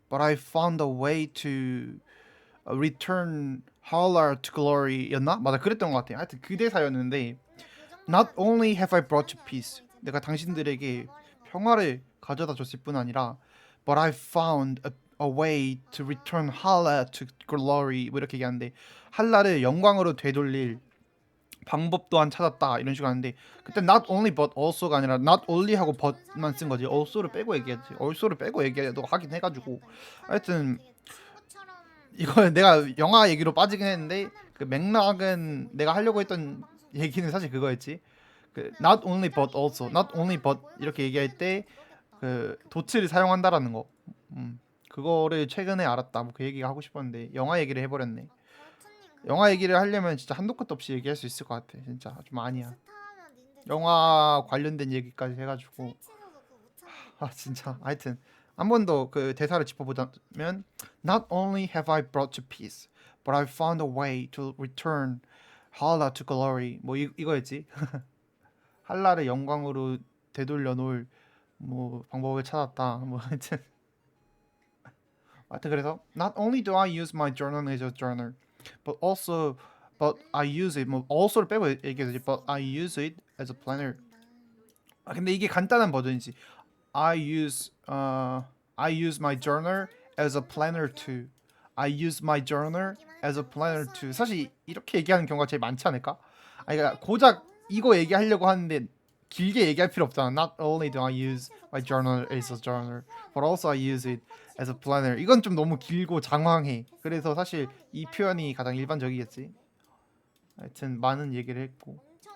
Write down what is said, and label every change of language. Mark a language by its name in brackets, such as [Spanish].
[English] But I found a way to return Hala to glory였나? [Korean] 맞아, 그랬던 것 같아. 하여튼 그 대사였는데 [English] Not only have I brought you peace, [Korean] 내가 당신들에게 평화를 가져다 줬을 뿐 아니라 [English] But I found a way to return Hala to glory. [Korean] 뭐 이렇게 얘기하는데 할라를 영광으로 되돌릴 방법 또한 찾았다 이런 식으로 하는데 그때 not only but also가 아니라 not only 하고 but만 쓴 거지. also를 빼고 얘기했지. also를 빼고 얘기해도 하긴 해가지고 하여튼 이거 내가 영화 얘기로 빠지긴 했는데 그 맥락은 내가 하려고 했던 얘기는 사실 그거였지. 그 not only but also, not only but 이렇게 얘기할 때 그 도츠를 사용한다라는 거. 그거를 최근에 알았다. 뭐 그 얘기가 하고 싶었는데 영화 얘기를 해버렸네. 영화 얘기를 하려면 진짜 한도 끝도 없이 얘기할 수 있을 것 같아. 진짜 좀 아니야. 영화 관련된 얘기까지 해가지고 진짜 하여튼 한 번 더 그 대사를 짚어보자면 [English] Not only have I brought you peace, but I found a way to return Hala to glory. [Korean] 뭐 이거였지. 할라를 영광으로 되돌려 놓을 뭐 방법을 찾았다. 뭐 하여튼 그래서 [English] Not only do I use my journal as a journal, but I use it 뭐 [Korean] also를 빼고 얘기해야지. [English] But I use it as a planner. [Korean] 근데 이게 간단한 버전이지. [English] I use my journal as a planner too. I use my journal as a planner too. [Korean] 사실 이렇게 얘기하는 경우가 제일 많지 않을까? 그러니까 고작 이거 얘기하려고 하는데 길게 얘기할 필요 없잖아. [English] Not only do I use my journal as a journal, but also I use it as a planner. [Korean] 이건 좀 너무 길고 장황해. 그래서 사실 이 표현이 가장 일반적이겠지. 하여튼 많은 얘기를 했고.